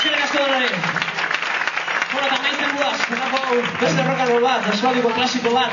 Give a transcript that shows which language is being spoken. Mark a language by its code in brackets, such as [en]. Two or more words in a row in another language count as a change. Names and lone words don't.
[eu] asko donari. Bueno, eta maitzen guaz, beste [en] rock and roll [eu] bat, eskualdiko klasiko bat.